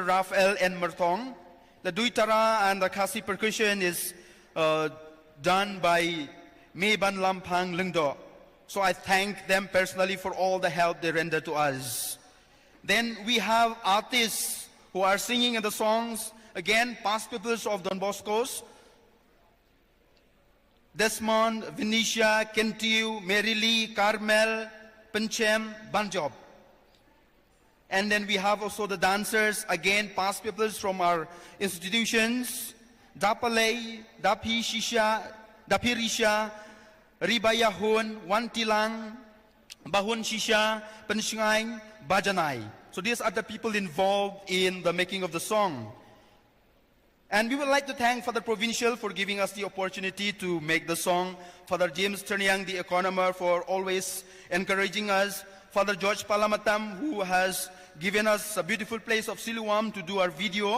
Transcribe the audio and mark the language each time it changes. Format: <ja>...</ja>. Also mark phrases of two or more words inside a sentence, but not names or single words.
<en>Rafael N. Mertong. The duitara and the kasi percussion is done by Meban Lampang Lengdo. So I thank them personally for all the help they render to us. Then we have artists who are singing in the songs. Again, past peoples of Don Bosco's. Desmond, Venetia, Kentiu, Mary Lee, Carmel, Penchem, Banjob. And then we have also the dancers, again, past peoples from our institutions. Dapalay, Dapi Shisha, Dapi Risha, Ribayahun, Wantilang, Bahun Shisha, Penshingay, Bajanay. So these are the people involved in the making of the song. And we would like to thank Father Provincial for giving us the opportunity to make the song. Father James Terniang, the economer, for always encouraging us. Father George Palamatam, who has given us a beautiful place of Siluam to do our video.</en>